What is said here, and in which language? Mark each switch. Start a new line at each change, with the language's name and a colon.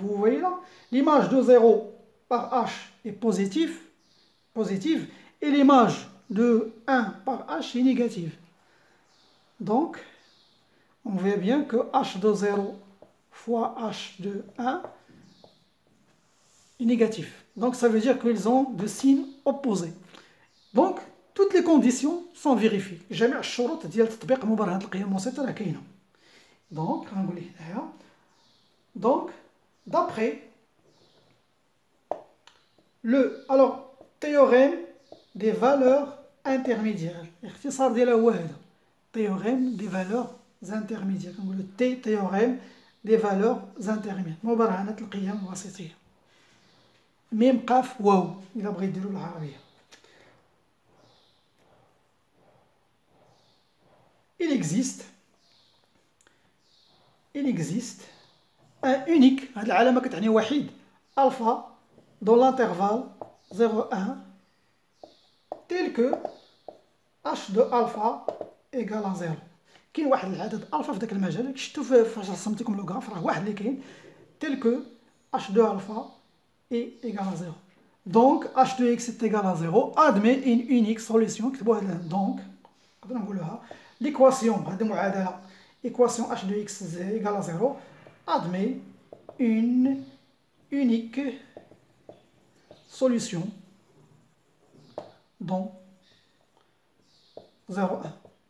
French: vous voyez là l'image de 0 par h est positive et l'image de 1 par h est négative. Donc on voit bien que h de 0 fois h de 1 est négatif. Donc ça veut dire qu'ils ont de signes opposés. Donc toutes les conditions sont vérifiées.
Arabic: جميع الشروط ديال تطبيق مبرهنة القيم الوسيطة راه كاينة.
French: Donc
Arabic: غنقول ليه هنايا
French: donc d'après le théorème des valeurs intermédiaires.
Arabic: الاختصار ديالها هو هذا
French: théorème des valeurs intermédiaires.
Arabic: كنقولوا
French: T théorème des valeurs intermédiaires.
Arabic: مبرهنة القيم الوسيطية. ميم قاف واو إلا بغيت ديرو بالعربية.
French: Il existe un unique,
Arabic: هاد العلامة كتعني وحيد
French: alpha dans l'intervalle 0,1 tel que h de alpha égale à 0.
Arabic: كاين واحد العدد الفا في داك المجال، شفتو فاش رسمت لكم لو غراف راه واحد اللي كاين
French: tel que h de alpha est égal à 0. Donc h de x est égal à 0 admet une unique solution.
Arabic: كتبوها لنا
French: donc
Arabic: نقدر نقولوها
French: l'équation
Arabic: هذه معادله
French: équation h de x égale à 0 admet une unique solution dans 0,1.